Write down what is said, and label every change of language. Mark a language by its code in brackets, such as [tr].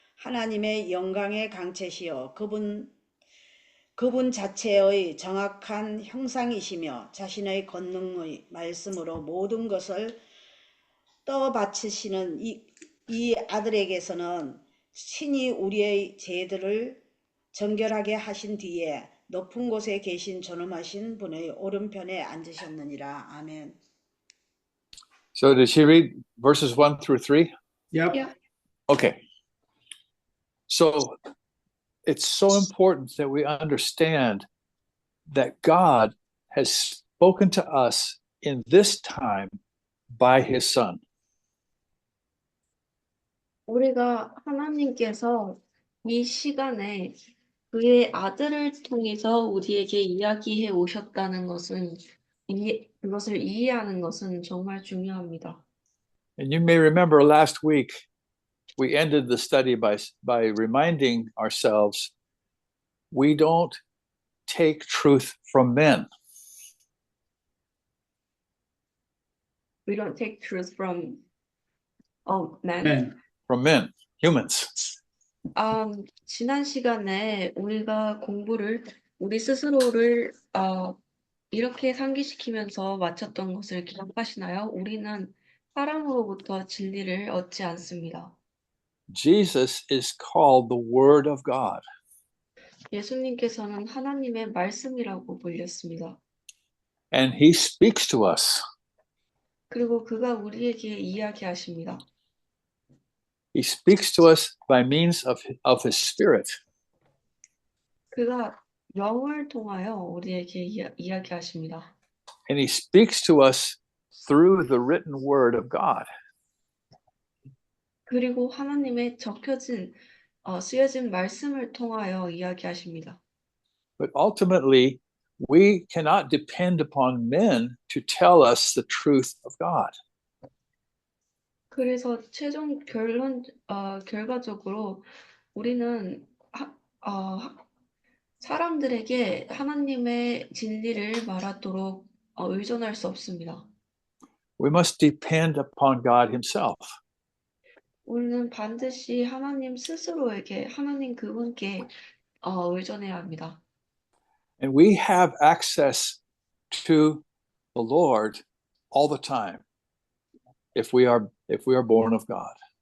[ko] 하나님의 영광의 강체시여 그분 자체의 정확한 형상이시며 자신의 권능의 말씀으로 모든 것을 떠받치시는 이 아들에게서는 신이 우리의 죄들을 정결하게 하신 뒤에 높은 곳에 계신 존엄하신 분의 오른편에 앉으셨느니라. 아멘. [en] So did she read verses 1 through 3? Yep. Yeah. Okay. So it's so important that we understand that God has spoken to us in this time by his son. [ko] 우리가 하나님께서 이 시간에 그의 아들을 통해서 우리에게 이야기해 오셨다는 것은 그것을 이해하는 것은 정말 중요합니다. [en] And you may remember last week we ended the study by reminding ourselves we don't take truth from men. We don't take truth from men. [ko] 네. [en] From men, humans. [ko] 지난 시간에 우리가 공부를 우리 스스로를 이렇게 상기시키면서 마쳤던 것을 기억하시나요? 우리는 사람으로부터 진리를 얻지 않습니다. [en] Jesus is called the Word of God. [ko] 예수님께서는 하나님의 말씀이라고 불렸습니다. [en] And he speaks to us. [ko] 그리고 그가 우리에게 이야기하십니다. [en] He speaks to us by means of his Spirit. [ko] 그가 영을 통하여 우리에게 이야기하십니다. [en] And he speaks to us through the written Word of God. [ko] 그리고 하나님의 쓰여진 말씀을 통하여 이야기하십니다. [en] But ultimately, we cannot depend upon men to tell us the truth of God. [ko] 그래서 최종 결과적으로 우리는 사람들에게 하나님의 진리를 말하도록 의존할 수 없습니다. [en] We must depend upon God himself. [ko] 우리는 반드시 하나님 스스로에게, 하나님 그분께 의존해야 합니다. [en] And we have access to the Lord all the time if we are born of God.